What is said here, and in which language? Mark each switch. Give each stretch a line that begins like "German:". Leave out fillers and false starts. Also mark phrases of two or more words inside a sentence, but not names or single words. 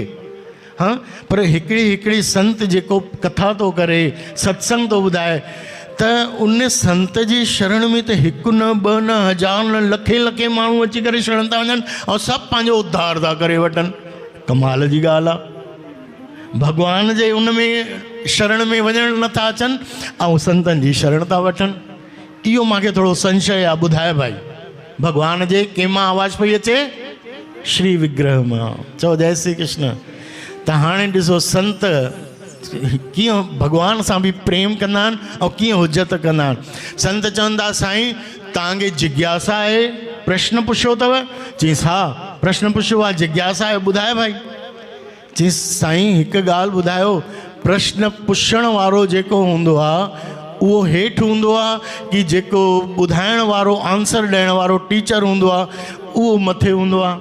Sindhi: हाँ, पर हिकिड़ी संत जेको कथा थो करे, सत्संग थो ॿुधाए, त उन संत जी शरण में त हिकु न ॿ न हज़ार न लखे लखे माण्हू अची करे शरण था वञनि ऐं सभु पंहिंजो उद्धार था करे वठनि। कमाल जी ॻाल्हि आहे। भॻवान जे उन में शरण में वञणु नथा अचनि ऐं संतनि जी शरण था वठनि। इहो मूंखे थोरो संशय आहे। ॿुधाए भाई, भॻवान जे कंहिंमां आवाज़ पई अचे? श्री विग्रह मां। चओ जय श्री कृष्ण। त हाणे ॾिसो संत कीअं भॻवान सां बि प्रेम कंदा आहिनि ऐं कीअं हुजत कंदा आहिनि। संत चवंदा साईं तव्हांखे जिज्ञासा आहे, प्रश्न पुछियो अथव? चईंसि हा प्रश्न पुछियो आहे, जिज्ञासा आहे, ॿुधाए भाई। चईंसि साईं हिकु ॻाल्हि ॿुधायो, प्रश्न पुछण वारो जेको हूंदो आहे उहो हेठि हूंदो आहे कि जेको ॿुधाइण वारो आंसर ॾियण वारो टीचर हूंदो आहे उहो मथे हूंदो आहे?